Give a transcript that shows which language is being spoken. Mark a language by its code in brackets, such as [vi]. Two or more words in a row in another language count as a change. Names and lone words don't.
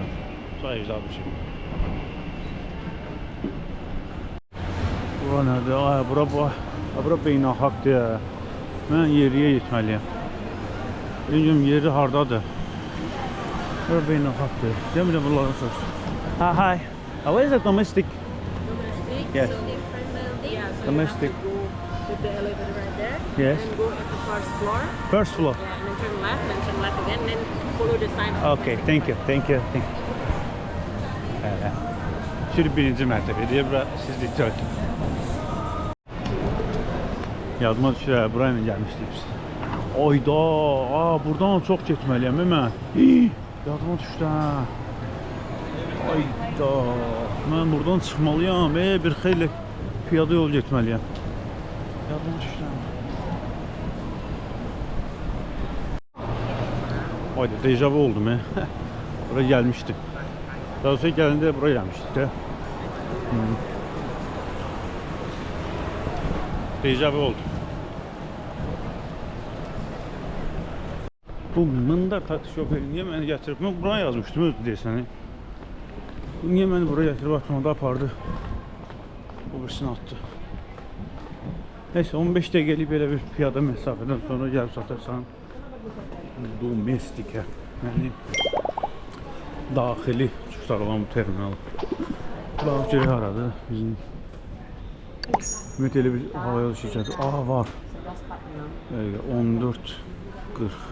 [az] Çox güzel bir şey. Bura nədir? Ay, bura beynəlxalqdır ya. Mən yeriyə getməliyəm. Bilmiyorum yeri hardadır. Bura beynəlxalqdır. Demirəm bunların soruşsun. [en] Hi. Where is it domestic? Domestic. Yes. So different building. Yeah, so Domestic. You have to go with the elevator right there. Yes. And go at the first floor. First floor. Yeah, and then turn left again, then follow the sign. Okay, thank you. [az] Şimdi birinci mərtəbədir. Bura siz dikkat edin. Yadıma düşür, buraya gəlmişdik biz. Ayda, buradan çox getməliyəm mən. Yadıma düşdü ha. Ayda, mən buradan çıxmalıyam. Bir xeyli piyada yol getməliyəm. Yadıma düşdü. Ayda, dejavu oldum. Buraya gəlmişdim. Daha sonra gəlində buraya gəlmişdik də. Dejavu oldu. [tr] Bu mındar taksi şoförü niye beni getirip, ben buraya yazmıştım özür desene. Niye beni buraya getirip atmada apardı? O birisini attı. [az] Neyse 15 dəqiqəlik belə bir piyada mesafeden sonra gəlib satarsan domestikə, yəni daxili uçuşlar olan bu terminal. Bax görək haradır bizim. Ümid elə bir hava yolu şirkəti. Var. 14.40.